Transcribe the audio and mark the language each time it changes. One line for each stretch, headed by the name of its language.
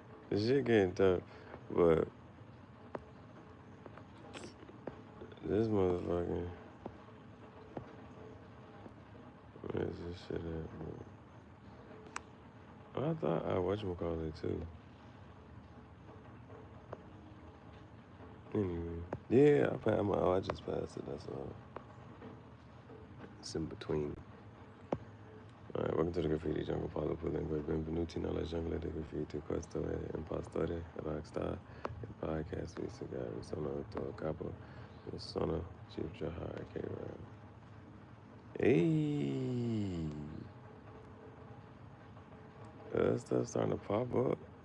English: This shit getting tough, but this motherfucking, where is this shit at, bro? I thought I whatchamacallit too. Anyway, yeah, I just passed it, that's all. It's in between. Alright, welcome to the Graffiti Jungle,
Italian: Paulo Pulengue, benvenuti nella giungla di graffiti, questo è impostore, rockstar, il podcast di Gihareh, sono il capo, sono Chief Gihareh, Gihareh. Hey!
English: That stuff's starting to pop up.